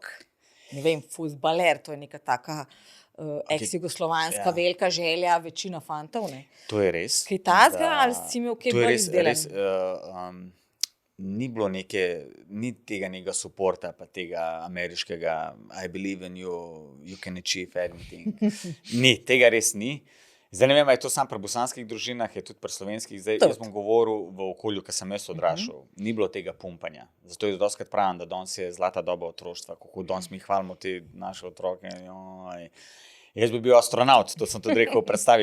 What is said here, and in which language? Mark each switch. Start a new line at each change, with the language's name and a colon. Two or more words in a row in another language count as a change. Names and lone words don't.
Slovenian: Ne vem, fuzbaler, to je neka taka ex-jugoslovanska velika želja, večina fantov. Ne? To je res. Kaj tazga, ali si imel kaj bolj izdelan? Ni bilo ni tega nekega suporta, pa tega ameriškega
English: I believe in you, you can achieve anything.
Slovenian: Tega res ni. Zdaj ne vem, je to samo pri bosanskih družinah, je tudi pri slovenskih. Zdaj jaz bom govoril v okolju, ko sem jaz odraščal. Ni bilo tega pumpanja. Zato je dostikrat pravim, da danes je zlata doba otroštva, kako danes mi hvalimo te naše otroke. Jaz bi bil astronaut, to sem tudi rekel v predstavi.